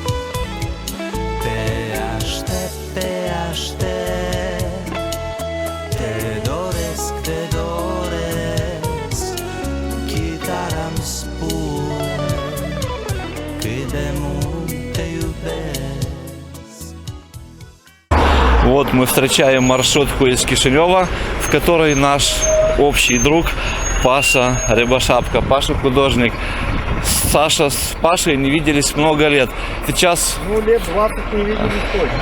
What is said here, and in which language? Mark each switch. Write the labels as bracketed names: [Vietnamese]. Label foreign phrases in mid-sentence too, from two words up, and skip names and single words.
[Romanian] Te aștept, te aștept, te doresc, chitara-mi spune cât de mult te iubesc. [Russian] Вот мы встречаем маршрутку из Кишинева, в которой наш общий друг Паша Рябошапка. Паша художник. Саша с Пашей не виделись много лет. Сейчас, Ну, лет 20 не виделись точно.